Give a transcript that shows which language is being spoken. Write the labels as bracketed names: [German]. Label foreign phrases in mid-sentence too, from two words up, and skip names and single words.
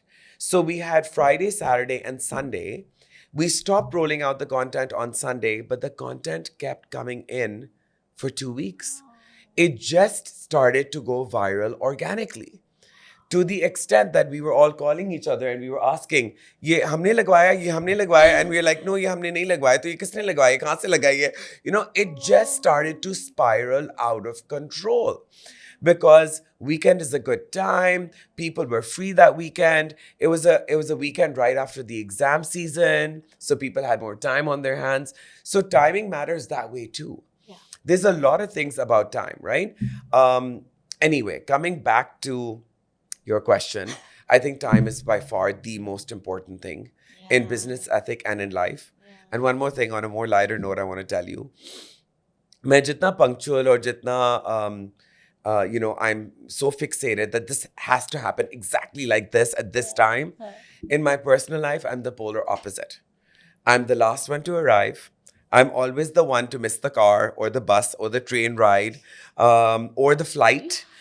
[English] So we had Friday, Saturday, and Sunday. We stopped rolling out the content on Sunday, but the content kept coming in for 2 weeks. It just started to go viral organically, to the extent that we were all calling each other and we were asking, [Hindi] ये हमने लगवाया, [English] and we were like, no, [Hindi] ये हमने नहीं लगवाया, तो ये किसने लगवाया, कहाँ से लगाई है? [English] It just started to spiral out of control. Because weekend is a good time. People were free that weekend. It was a weekend right after the exam season, so people had more time on their hands. So timing matters that way too. Yeah. There's a lot of things about time, right? Anyway, coming back to your question, I think time is by far the most important thing in business ethic and in life. And one more thing, on a more lighter note, I want to tell you. [Hindi] मैं जितना [English] punctual [Hindi] और जितना [English] I'm so fixated that this has to happen exactly like this at this time. In my personal life, I'm the polar opposite. I'm the last one to arrive. I'm always the one to miss the car or the bus or the train ride or the flight.